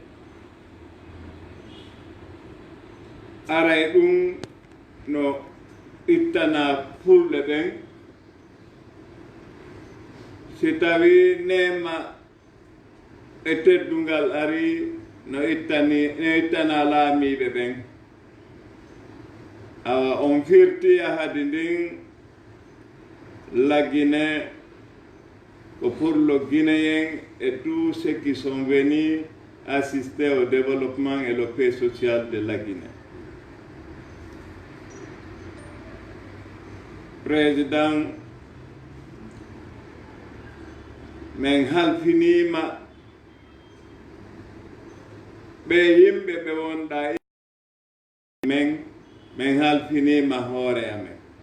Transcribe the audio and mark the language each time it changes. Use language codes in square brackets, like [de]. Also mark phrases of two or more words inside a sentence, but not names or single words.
[ff] aray ɗum no ittana fulɓe ɓen si tawi nema e teddungal ari no ittana laamiɓe ɓen awa on firti hadi ndin [fr] la Guinée ko pour le Guinéen et tous ceux qui sont venus assister au développement et la paix sociale de la Guinée. [ff] Président men halfinima ɓe yimɓe ɓe wonɗa men halfinima hoore amen.